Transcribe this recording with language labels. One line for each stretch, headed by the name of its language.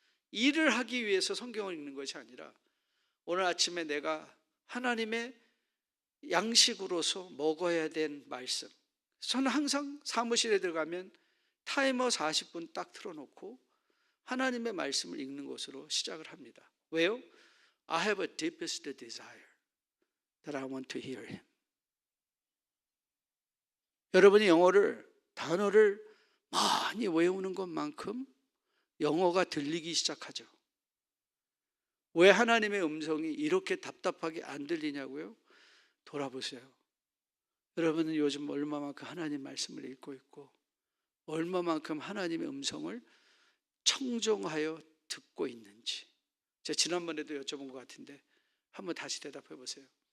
Korean: 일을 하기 위해서 성경을 읽는 것이 아니라 오늘 아침에 내가 하나님의 양식으로서 먹어야 된 말씀, 저는 항상 사무실에 들어가면 타이머 40분 딱 틀어놓고 하나님의 말씀을 읽는 것으로 시작을 합니다. 왜요?
English: I have a deepest desire that I want to hear Him.
Korean: 여러분이 단어를 많이 외우는 것만큼 영어가 들리기 시작하죠. 왜 하나님의 음성이 이렇게 답답하게 안 들리냐고요? 돌아보세요. 여러분은 요즘 얼마만큼 하나님 말씀을 읽고 있고 얼마만큼 하나님의 음성을 청정하여 듣고 있는지 제가 지난번에도 여쭤본 것 같은데 한번 다시 대답해 보세요.